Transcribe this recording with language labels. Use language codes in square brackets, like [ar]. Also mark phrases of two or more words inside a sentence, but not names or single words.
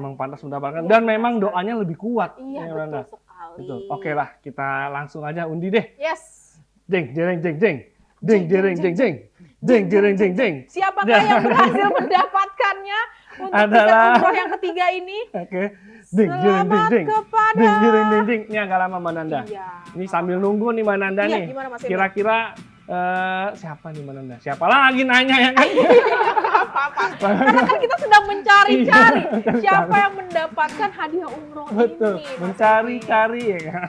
[id] emang pantas mendapatkan. Iya, Dan benar memang sekali. doanya lebih kuat. Iya, ya, Mbak betul Nanda. sekali. Betul. Oke lah, kita langsung aja undi deh. Yes. Jeng, jeng, jeng, jeng. Jeng, jeng, jeng, jeng. Jeng, jeng, jeng, jeng. Siapakah yang berhasil mendapatkan untuk Adalah- tiket umroh yang ketiga ini? Oke. Ding, jeng, jeng, Selamat jeng. kepada Ding, jeng, jeng, jeng. building ini agak lama Mbak Nanda. Iya. Ini sambil nunggu nih Mbak Nanda Iya, nih. gimana, Mas Emir? Kira-kira siapa nih Mbak Nanda? Siapa lagi nanya ya kan? Apa-apa. Karena kan kita sedang mencari-cari Iya, siapa yang mendapatkan hadiah umroh Betul, ini. Mas mencari-cari ya kan.